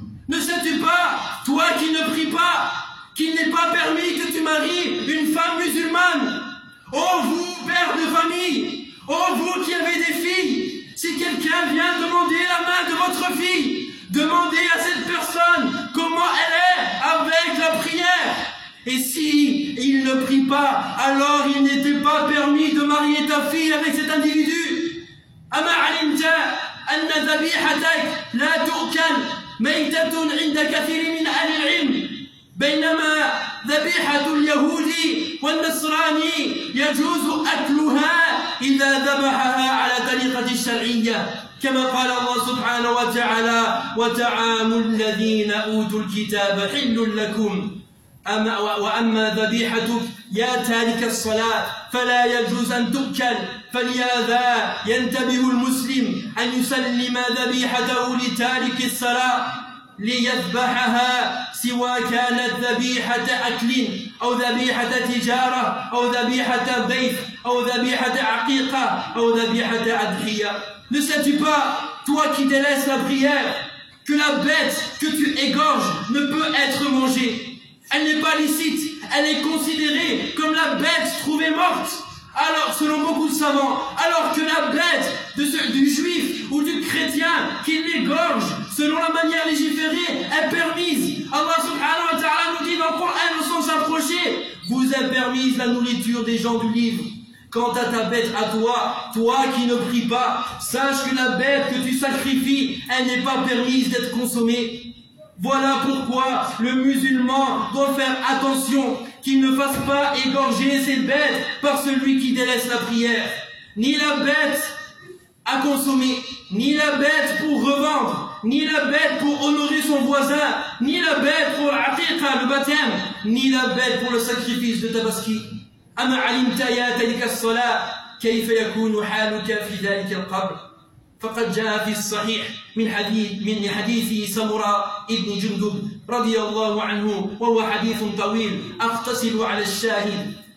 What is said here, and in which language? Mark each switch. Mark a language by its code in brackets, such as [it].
[fr] Ne sais-tu pas, toi qui ne prie pas, qu'il n'est pas permis que tu maries une femme musulmane? Ô vous, père de famille, ô vous qui avez des filles, si quelqu'un vient demander la main de votre fille, demandez à cette personne comment elle est avec la prière. Et si il ne prie pas, alors il n'était pas permis de marier ta fille avec cet individu. [ar] أما علمت أن ذبيحتك لا تؤكل ميتة عند كثير من أهل العلم بينما ذبيحة اليهود والنصراني يجوز أكلها إذا ذبحها على طريقة الشرعية كما قال الله سبحانه وتعالى: وتعام الذين أوتوا الكتاب حل لكم وأما ذبيحتك يا تارك الصلاة فلا يجوز أن تؤكل، فلهذا ينتبه المسلم أن يسلم ذبيحته لتارك الصلاة ليذبحها، سواء كانت ذبيحة أكل أو ذبيحة تجارة أو ذبيحة بيت أو ذبيحة عقيقة أو ذبيحة أضحية. [fr] Ne sais-tu pas, toi qui délaisses la prière, que la bête que tu égorges ne peut être mangée. Elle n'est pas licite, elle est considérée comme la bête trouvée morte. Alors, selon beaucoup de savants, alors que la bête du juif ou du chrétien qui l'égorge, selon la manière légiférée, est permise. Allah subhanahu wa ta'ala nous dit dans le Coran, au sens approché, vous est permise la nourriture des gens du livre. Quant à ta bête à toi, toi qui ne prie pas, sache que la bête que tu sacrifies, elle n'est pas permise d'être consommée. Voilà pourquoi le musulman doit faire attention qu'il ne fasse pas égorger ses bêtes par celui qui délaisse la prière. Ni la bête à consommer, ni la bête pour revendre, ni la bête pour honorer son voisin, ni la bête pour l'aqiqa, le baptême, ni la bête pour le sacrifice de tabaski. [ar] أما علمت يا تلك الصلاة كيف يكون حالك في ذلك القبر؟ فقد جاء في الصحيح من حديث سمرة ابن جندب رضي الله عنه، وهو حديث طويل، أغتسل على الشاهد